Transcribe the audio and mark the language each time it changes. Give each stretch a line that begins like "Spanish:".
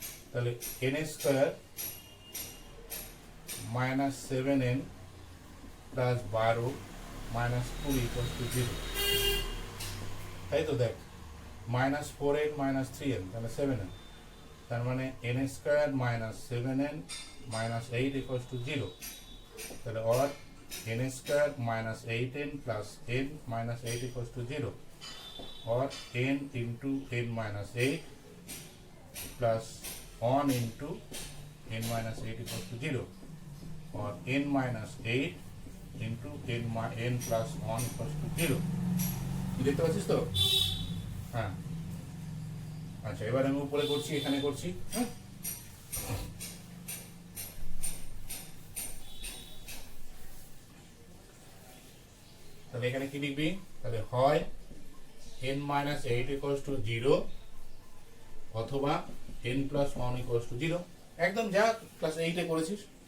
English: তাহলে n square minus 7n plus 12 minus 20 equals to 0,
Bangla: তাই তো?
English: দেখ minus 4n minus 3n তাহলে 7n,
Bangla: তার মানে
English: n square minus 7n minus 8 equals to 0। তাহলে or n square minus 8n plus n minus 8 equals to 0, or n into n minus 8 plus 1 into n minus 8 equals to 0, or n minus 8 into n plus 1 equals to 0।
Bangla: দেখতে পাচ্ছিস তো? হ্যাঁ, আচ্ছা, এবার আমি উপরে করছি, এখানে করছি। হ্যাঁ, তাহলে এখানে কি লিখবি, তাহলে হয়
English: n minus 8 equals to 0
Bangla: অথবা
English: n plus 1 equals to 0,
Bangla: একদম যা ক্লাস 8 এ করেছিস।